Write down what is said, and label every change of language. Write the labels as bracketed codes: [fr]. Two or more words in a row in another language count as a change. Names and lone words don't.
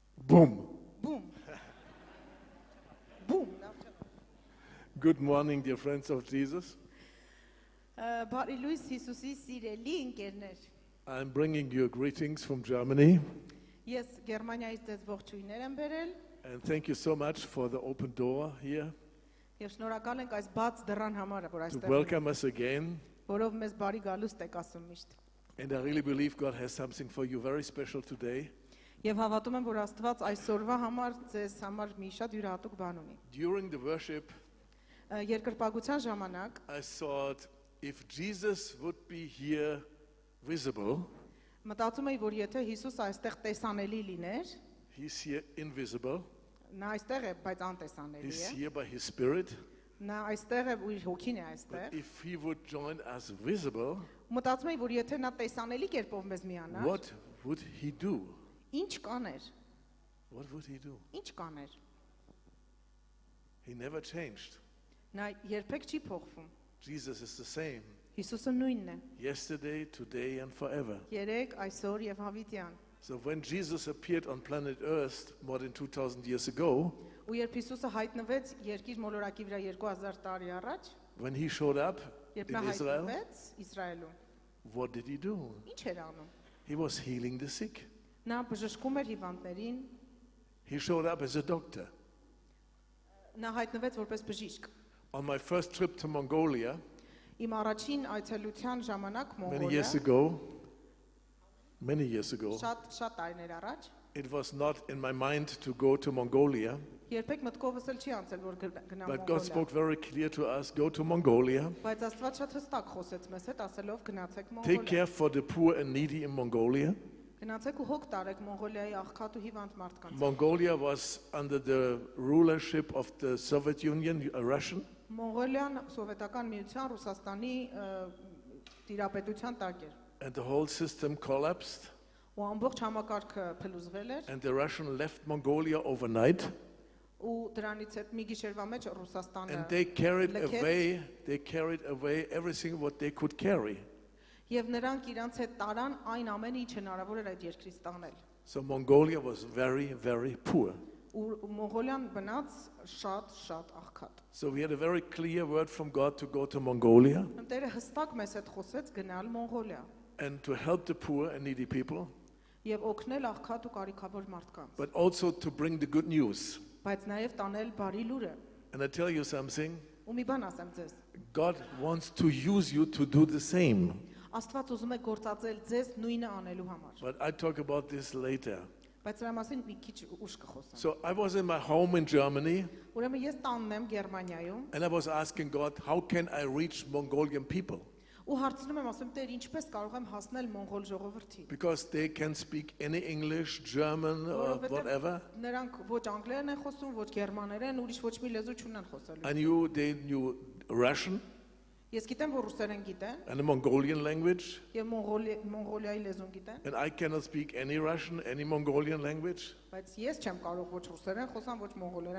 [en] Boom. Boom. Boom. Good morning, dear friends of Jesus. [hy] Բարի լույս Հիսուսի սիրելի ընկերներ։ [en] I'm bringing you greetings from Germany. [hy] Ես Գերմանիայից ձեզ ողջույններ եմ բերել [en] And thank you so much for the open door here [hy] եւ շնորհակալ ենք այս բաց դռան համար, որ [en] to [hy] այստեղ [en] welcome us again. [hy] որով մեզ բարի գալուստ եք ասում միշտ։ [en] And I really believe God has something for you very special today. [hy] Եվ հավատում եմ, որ Աստված այսօրվա համար ձեզ համար մի շատ յուրահատուկ բան ունի։ [en] During the worship, [hy] Երկրպագության ժամանակ [en] I thought if Jesus would be here visible, [hy] մտածում էի, որ եթե Հիսուս այստեղ տեսանելի լիներ, [en] he's here invisible, [hy] նա այստեղ է, բայց անտեսանելի [en] he's [hy] է։ [en] here by his spirit. [hy] Նա այստեղ է ու իր հոգին է [en] But [hy] այստեղ։ [en] if he would join us visible, [hy] Մտածում էի, որ եթե նա տեսանելի կերպով մեզ միանար, [en] what would he do? [hy] ինչ կաներ։ [en] What would he do? [hy] Ինչ կաներ։ [en] He never changed. [hy] Նա երբեք չի փոխվում։ [en] Jesus is the same. [hy] Հիսուսը նույնն է։ [en] Yesterday, today, and forever. [hy] Երեք, այսօր եւ հավիտյան։ [en] So when Jesus appeared on planet Earth more than 2,000 years ago, [hy] Ու երբ Հիսուսը հայտնվեց երկիր մոլորակի վրա 2000 տարի առաջ, [en] when he showed up [hy] երբ [en] in [hy] նա [en] Israel, [hy] հայտնվեց Իսրայելում, [en] what did he do? [hy] ինչ էր անում։ [en] He was healing the sick. [hy] Նա բժշկում էր հիվանդներին, [en] He showed up as a doctor. [hy] նա հայտնվեց որպես բժիշկ։ [en] On my first trip to Mongolia, [hy] Իմ առաջին այցելության ժամանակ [en] many years [hy] Մոնղոլիա, [en] ago, [hy] շատ տարիներ առաջ, [en] it was not in my mind to go to Mongolia, [hy] երբեք մտքովս էլ չի անցել, որ գնամ [en] but God [hy] Մոնղոլիա։ [en] spoke very clear to us, go to Mongolia, [hy] Բայց Աստված շատ հստակ խոսեց մեզ հետ, ասելով գնացեք [en] take [hy] Մոնղոլիա։ [en] care for the poor and needy in Mongolia. [hy] Գնացեք ու հոգ տարեք Մոնղոլիայի աղքատ ու հիվանդ մարդկանց։ [en] Mongolia was under the rulership of the Soviet Union, Russian. [hy] Մոնղոլիան սովետական միության Ռուսաստանի տիրապետության տակ էր։ [en] And the whole system collapsed, [hy] Ու ամբողջ համակարգը փլուզվել էր, [en] and the Russian left Mongolia overnight, [hy] ու դրանից հետ մի գիշերվա մեջ Ռուսաստանը [en] and they carried [hy] լքեց, [en] away everything what they could carry. [hy] եւ նրանք իրանց հետ տարան այն ամենը, ինչ հնարավոր էր այդ երկրից տանել։ [en] So Mongolia was very, very poor. [hy] Ու Մոնղոլիան բնաց շատ աղքատ։ [en] So we had a very clear word from God to go to Mongolia [hy] Տերը հստակ մեզ հետ խոսեց գնալ Մոնղոլիա [en] and to help the poor and needy people, [hy] եւ օգնել աղքատ ու կարիքավոր մարդկանց, [en] but also to bring the good news. [hy] բայց նաեւ տանել բարի լուրը։ [en] And I tell you something, [hy] Ու մի բան ասեմ ձեզ, [en] God wants to use you to do the same. [hy] Աստված ուզում է գործածել ձեզ նույնը անելու համար։ [en] But I talk about this later. [hy] Բայց դրա մասին մի քիչ ուշ կխոսեմ։ [en] So I was in my home in Germany, [hy] Ուրեմն ես տանն եմ Գերմանիայում [en] and I was asking God, how can I reach Mongolian people? [hy] ու հարցնում եմ, ասում Տեր, ինչպես կարող եմ հասնել մոնղոլ ժողովրդին։ [en] Because they can speak any English, German, or whatever. [hy] Նրանք ոչ անգլերեն են խոսում, ոչ գերմաներեն, ուրիշ ոչ մի լեզու չունեն խոսելու։ [en] They knew Russian [hy] Ես գիտեմ, որ ռուսերեն գիտեն [en] and the Mongolian language, [hy] եւ մոնղոլիայի լեզուն գիտեն, [en] and I cannot speak any Russian, any Mongolian language. [hy] բայց ես չեմ կարող ոչ ռուսերեն խոսամ, ոչ մոնղոլերեն։